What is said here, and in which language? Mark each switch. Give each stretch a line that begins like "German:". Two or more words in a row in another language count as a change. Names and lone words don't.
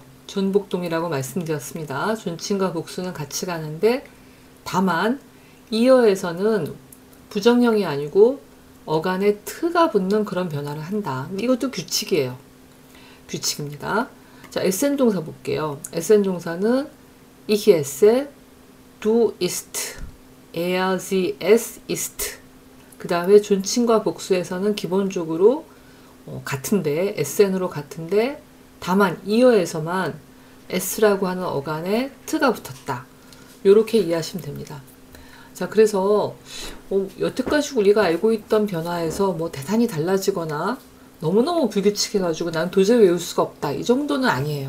Korean: 존복동이라고 말씀드렸습니다. 존칭과 복수는 같이 가는데 다만 이어에서는 부정형이 아니고 어간에 트가 붙는 그런 변화를 한다. 이것도 규칙이에요. 규칙입니다. 자, essen 동사 볼게요.
German: essen 동사는 ich esse, du isst, er, sie, es ist.
Korean: 그 다음에 존칭과 복수에서는 기본적으로 같은데, essen으로 같은데 다만 이어에서만 s라고 하는 어간에 t가 붙었다. 이렇게 이해하시면 됩니다. 자, 그래서 여태까지 우리가 알고 있던 변화에서 뭐 대단히 달라지거나 너무너무 불규칙해가지고 난 도저히 외울 수가 없다, 이 정도는 아니에요.